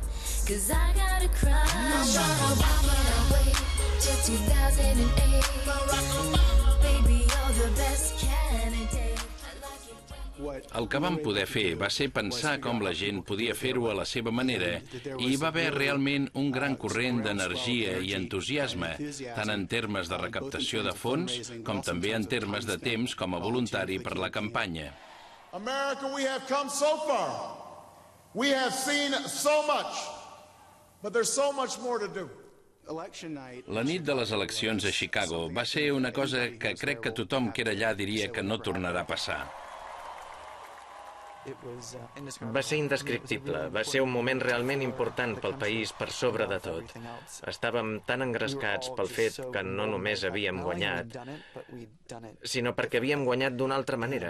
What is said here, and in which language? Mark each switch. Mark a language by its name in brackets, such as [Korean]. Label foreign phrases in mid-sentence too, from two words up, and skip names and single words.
[Catalan] El que vam poder fer va ser pensar com la gent podia fer-ho a la seva manera i hi va haver realment un gran corrent d'energia i entusiasme, tant en termes de recaptació de fons com també en termes de temps com a voluntari per la campanya. [English] America, we have come so far. We have seen so much, but there's so much more to do. [Catalan] La nit de les eleccions a Chicago va ser una cosa que crec que tothom que era allà diria que no tornarà a passar. Va ser indescriptible, va ser un moment realment important pel país per sobre de tot. Estàvem tan engrescats pel fet que no només havíem guanyat, sinó perquè havíem guanyat d'una altra manera.